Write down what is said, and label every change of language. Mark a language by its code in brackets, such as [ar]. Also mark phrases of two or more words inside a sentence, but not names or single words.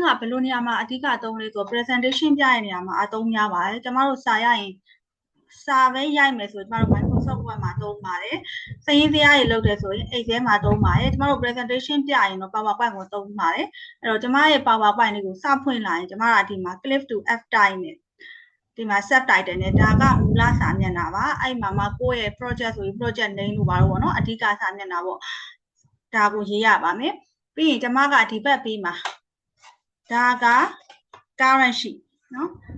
[my] ဘယ်လိုနေရာမှာအဓိကအသုံးလေးဆို presentation ပြတဲ့နေရာမှာအသုံးများပါတယ်ကျွန်မတို့စာရရင်စာပဲရိုက်မယ်ဆိုကျွန်တော်တို့ Microsoft Word မှာသုံးပါတယ်စာရင်းဇယားတွေလုပ်တယ်ဆိုရင် Excel မှာသုံးပါတယ်ကျွန်တော်တို့ presentation ပြရင်တော့ PowerPoint ကိုသုံးပါတယ်အဲ့တော့ကျွန်မရဲ့ PowerPoint လေးကိုစဖွင့်လာရင်ကျွန်မကဒီမှာ [en] click to F type [my] နဲ့ဒီမှာ subtitle နဲ့ဒါကမူလစာမျက်နှာပါအဲ့မှာမှကိုယ့်ရဲ့ project ဆိုရင် [en] project name [my] လို့ပါတော့ဗောနော်အဓိကစာမျက်နှာပေါ့ဒါကိုရေးရပါမယ်ပြီးရင်ကျွန်မကဒီဘက်ပြီးမှာဒါက [en] current sheet [my] နော်